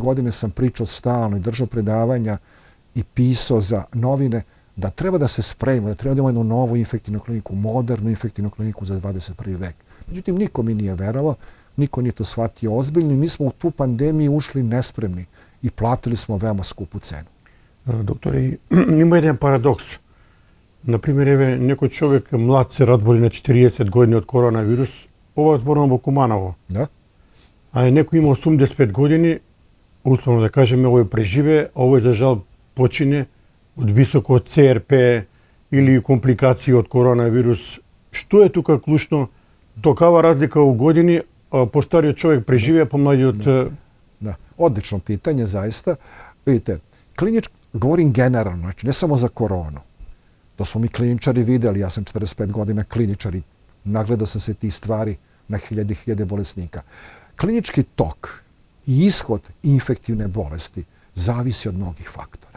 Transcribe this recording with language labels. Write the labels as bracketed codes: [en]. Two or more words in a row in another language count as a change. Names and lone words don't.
[sr] godine sam pričao stalno i držao predavanja i pisao za novine, da treba da se spremimo, da treba da imamo jednu novu infektivnu kliniku, modernu infektivnu kliniku za 21. vek. Međutim, niko mi nije verovao, niko nije to shvatio ozbiljno i mi smo u tu pandemiju ušli nespremni i platili smo veoma skupu cenu. Doktore, ima jedan paradoks. [mk] Например, еве некој човек млад се разболи на 40 години од коронавирус, ова зборувам во Куманово. Да? А некој има 85 години, условно да кажеме, овој преживе, а овој за жал почине од високо ЦРП или компликации од коронавирус. Што е тука клучно? Токава разлика у години, постариот човек преживе, помладиот... [sr] Da, odlično pitanje, zaista. Vidite, govorim generalno, znači ne samo za koronu. To smo mi kliničari videli, ja sam 45 godina kliničar i nagledao sam se tih stvari na hiljade bolesnika. Klinički tok i ishod infektivne bolesti zavisi od mnogih faktora.